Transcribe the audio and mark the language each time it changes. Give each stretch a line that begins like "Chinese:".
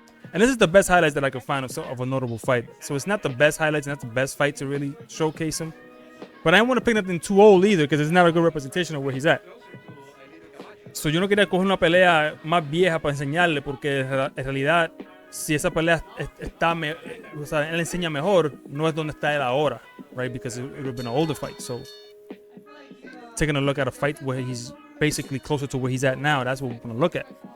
English: And this is the best highlights that I could find of a notable fight. So it's not the best highlights, not the best fight to really showcase him. But I didn't want to pick nothing too old either, because it's not a good representation of where he's at.
Spanish: So yo no quería coger una pelea más vieja para enseñarle, porque en realidad, si esa pelea está, o sea, él enseña mejor, no es donde está él ahora, right?
English: Because it would have been an older fight. So taking a look at a fight where he's basically closer to where he's at now, that's what we're going to look at.